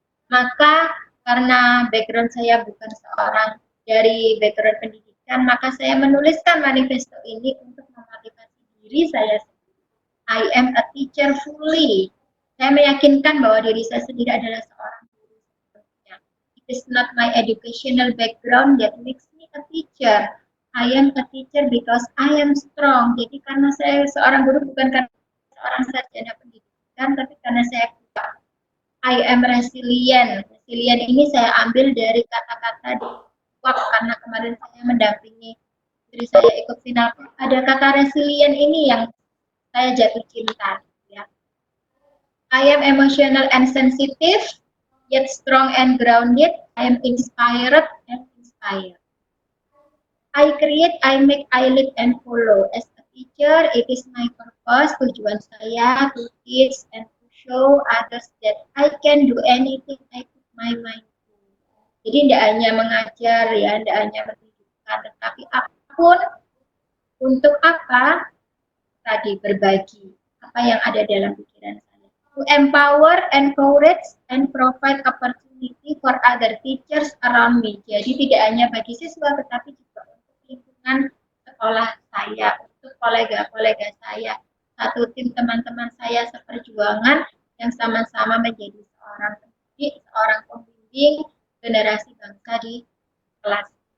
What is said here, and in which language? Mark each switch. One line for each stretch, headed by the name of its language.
Indonesian: Maka karena background saya bukan seorang dari background pendidikan, maka saya menuliskan manifesto ini untuk memotivasi diri saya sendiri.
English: I am a teacher fully.
Indonesian: Saya meyakinkan bahwa diri saya sendiri adalah seorang guru.
English: It is not my educational background that makes me a teacher. I am a teacher because I am strong.
Indonesian: Jadi karena saya seorang guru bukan karena seorang sarjana pendidikan, tapi karena saya kuat.
English: I am resilient.
Indonesian: Resilient ini saya ambil dari kata-kata di WAP, karena kemarin saya mendampingi diri saya ikut final. Ada kata resilient ini yang saya jatuh cinta. Ya.
English: I am emotional and sensitive, yet strong and grounded. I am inspired and inspired. I create, I make, I lead and follow. As a teacher, it is my purpose,
Indonesian: tujuan saya
English: to teach and to show others that I can do anything I put my mind to.
Indonesian: Jadi tidak hanya mengajar ya, tidak hanya mendidikan, tetapi apapun, untuk apa? Tadi berbagi apa yang ada dalam pikiran saya.
English: To empower, encourage, and provide opportunity opportunity for other teachers around me.
Indonesian: Jadi tidak hanya bagi siswa, tetapi juga untuk lingkungan sekolah saya, untuk kolega-kolega saya, satu tim teman-teman saya seperjuangan yang sama-sama menjadi seorang pendidik, seorang pembimbing generasi bangsa di kelas.